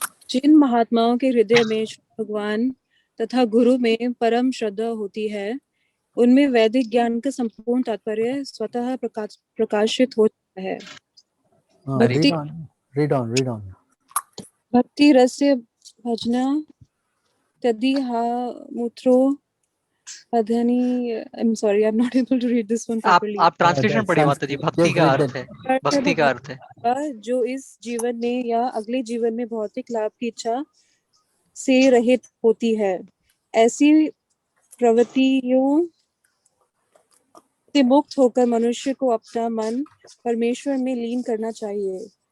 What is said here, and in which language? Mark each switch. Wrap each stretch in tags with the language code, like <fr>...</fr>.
<hi>जिन महात्माओं के हृदय में भगवान तथा गुरु में परम श्रद्धा होती है, उनमें वैदिक ज्ञान का संपूर्ण तात्पर्य स्वतः प्रकाशित हो जाता है।</hi> <en>Read on. Read on. Read on.</en> <sa>भक्ति रस्य भजना तदि हा मूत्रो अधनी।</sa> <en>I'm sorry, I'm not able to read this one properly.</en> <hi>आप ट्रांसलेशन पढ़िए माता जी। भक्ति का अर्थ है, भक्ति का अर्थ है जो इस जीवन में या अगले जीवन में भौतिक लाभ की इच्छा से रहित होती है। ऐसी प्रवृत्तियों से मुक्त होकर मनुष्य को अपना मन परमेश्वर में लीन करना चाहिए।</hi>